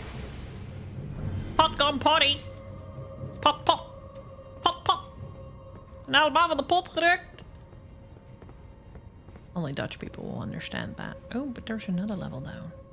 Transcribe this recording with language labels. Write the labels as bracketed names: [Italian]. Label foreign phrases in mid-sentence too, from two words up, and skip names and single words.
[English] Pot gone potty. Pot, pot. Pot, pot. [Dutch] Nou, boven de pot gedrukt. [English] Only Dutch people will understand that. Oh, but there's another level down.